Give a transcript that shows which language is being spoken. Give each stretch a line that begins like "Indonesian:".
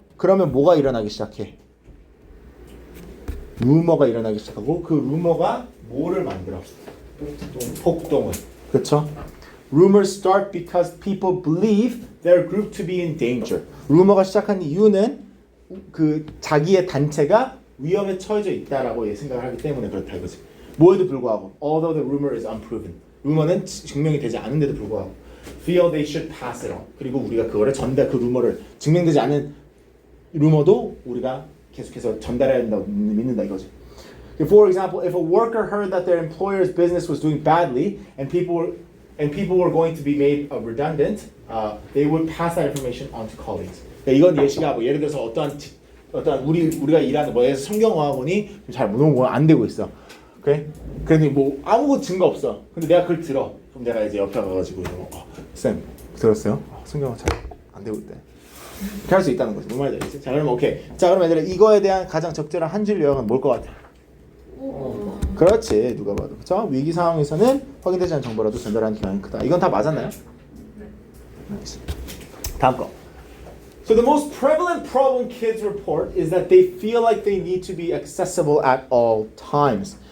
Korean: 그러면 뭐가 일어나기 시작해? 루머가 일어나기 시작하고 그 루머가 뭐를 만들어? 폭동을. 그렇죠?
English: Rumors start because people believe their group to be in danger.
Korean: 루머가 시작한 이유는 그 자기의 단체가 위험에 처해져 있다라고 생각을 하기 때문에 그렇다 이거지. 뭐에도 불구하고
English: although the rumor is unproven.
Korean: 루머는 증명이 되지 않은데도 불구하고
English: feel they should pass it on.
Korean: 그리고 우리가 그거를 그 루머를 증명되지 않은 루머도 우리가 계속해서 전달해야 된다고 믿는다 이거지.
English: For example, if a worker heard that their employer's business was doing badly and people were going to be made redundant, they would pass that information on to colleagues.
Korean: 그러니까 이건 예시가 뭐 예를 들어서 어떠한 우리가 일하는 뭐에서 성경어학원이 잘 안 되고 있어. 그래? 그런데 뭐 아무 증거 없어. 근데 내가 그걸 들어. 그럼 내가 이제 옆에 가가지고 쌤 들었어요? 성경어 잘 안 되고 있대. 이렇게 할 수 있다는 거지. 뭔 말인지 알겠지? 자 그러면 오케이. 자 그러면 얘들아 이거에 대한 가장 적절한 한 줄 요약은 뭘 것 같아? 그렇지 누가 봐도 그렇죠? 위기 상황에서는 확인되지 않은 정보라도 전달하는 기간이 크다. 이건 다 맞았나요? 네. 다음 거.
English: So the most prevalent problem kids report is that they feel like they need to be accessible at all times.